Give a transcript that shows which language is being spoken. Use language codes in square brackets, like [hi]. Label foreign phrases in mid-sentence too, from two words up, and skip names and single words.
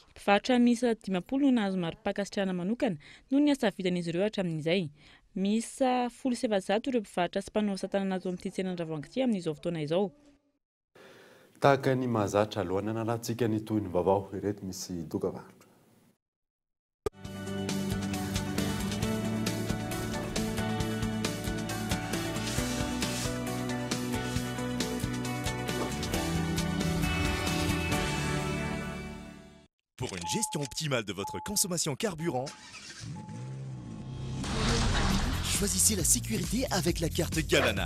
[mg] Mpivarotra miisa 50 no nahazo mari-pakasitrahana manokana noho ny asa vitan'izy ireo hatramin'izay. Miisa 700 ireo mpivarotra sy mpanao asa tanana teo amin'ity tsenana Andravoahangy ity amin'izao fotoana izao. Tahaka ny mahazatra alohan'ny analantsika ny toy ny vaovao ireto misy dokavarotra. [fr] Pour une gestion optimale de votre consommation carburant, choisissez la sécurité avec la carte Galana.